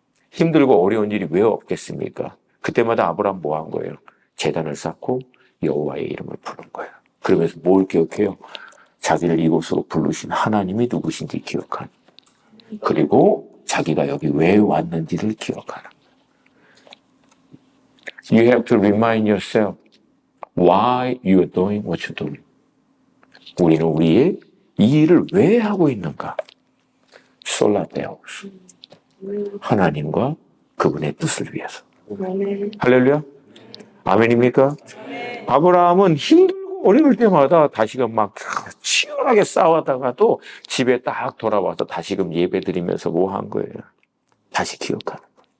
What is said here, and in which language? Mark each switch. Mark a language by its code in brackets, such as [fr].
[ko] 힘들고 어려운 일이 왜 없겠습니까? 그때마다 아브라함 뭐 한 거예요? 제단을 쌓고 여호와의 이름을 부른 거예요. 그러면서 뭘 기억해요? 자기를 이곳으로 부르신 하나님이 누구신지 기억하는. 그리고 자기가 여기 왜 왔는지를 기억하는. [en] You have to remind yourself why you are doing what you're doing. [ko] 우리는 우리의 이 일을 왜 하고 있는가? 솔라데오스. 하나님과 그분의 뜻을 위해서. 할렐루야. 아멘입니까? 아브라함은 힘들고 어려울 때마다 다시금 막 치열하게 싸우다가도 집에 딱 돌아와서 다시금 예배 드리면서 뭐 한 거예요? 다시 기억하는 거예요.